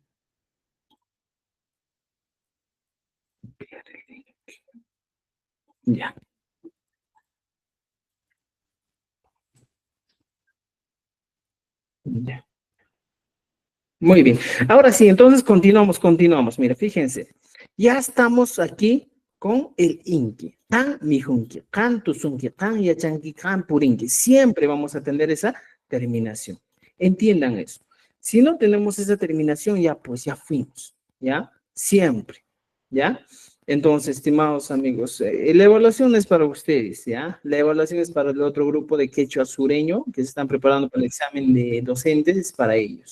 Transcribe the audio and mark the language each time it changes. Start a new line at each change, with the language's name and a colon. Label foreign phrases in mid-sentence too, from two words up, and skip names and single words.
Spanish: Ya. Ya. Muy bien. Ahora sí, entonces continuamos. Mira, fíjense. Ya estamos aquí con el inki.
Quechua: Tan mijunki, kan tusunki, kan yachanki, kan purinki.
Spanish: Siempre vamos a tener esa terminación. Entiendan eso. Si no tenemos esa terminación, ya pues ya fuimos. ¿Ya? Siempre. ¿Ya? Entonces, estimados amigos, la evaluación es para ustedes, ¿ya? La evaluación es para el otro grupo de quechua sureño que se están preparando para el examen de docentes, es para ellos.